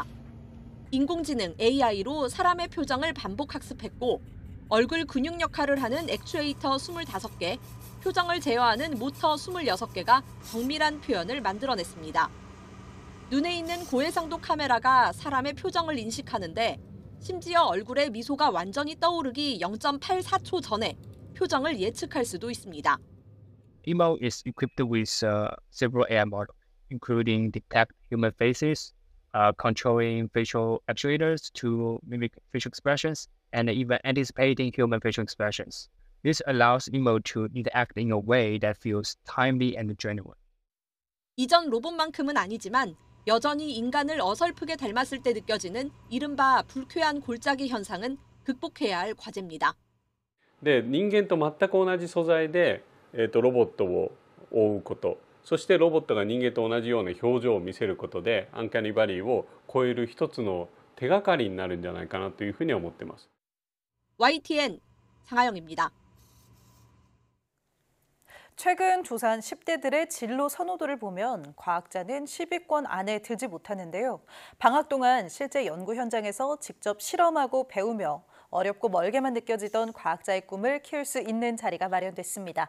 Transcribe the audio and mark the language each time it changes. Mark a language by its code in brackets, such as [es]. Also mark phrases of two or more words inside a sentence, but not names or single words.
[ko] 인공지능 AI로 사람의 표정을 반복 학습했고 얼굴 근육 역할을 하는 액추에이터 25개, 표정을 제어하는 모터 26개가 정밀한 표현을 만들어냈습니다. 눈에 있는 고해상도 카메라가 사람의 표정을 인식하는데 심지어 얼굴에 미소가 완전히 떠오르기 0.84초 전에 표정을 예측할 수도 있습니다. [en] Emo is equipped with several AI models, including detect human faces, controlling facial actuators to mimic facial expressions, and even anticipating human facial expressions. This allows Emo to interact in a way that feels timely and genuine. [ko] 이전 로봇만큼은 아니지만 여전히 인간을 어설프게 닮았을 때 느껴지는 이른바 불쾌한 골짜기 현상은 극복해야 할 과제입니다. [ja] で人間と全く同じ素材で、ロボットを覆うこと、そしてロボットが人間と同じような表情を見せることでアンカニバリーを超える一つの手がかりになるんじゃないかなというふうに思っています。 [ko] YTN 장하영입니다. 최근 조사한 10대들의 진로 선호도를 보면 과학자는 10위권 안에 들지 못하는데요. 방학 동안 실제 연구 현장에서 직접 실험하고 배우며 어렵고 멀게만 느껴지던 과학자의 꿈을 키울 수 있는 자리가 마련됐습니다.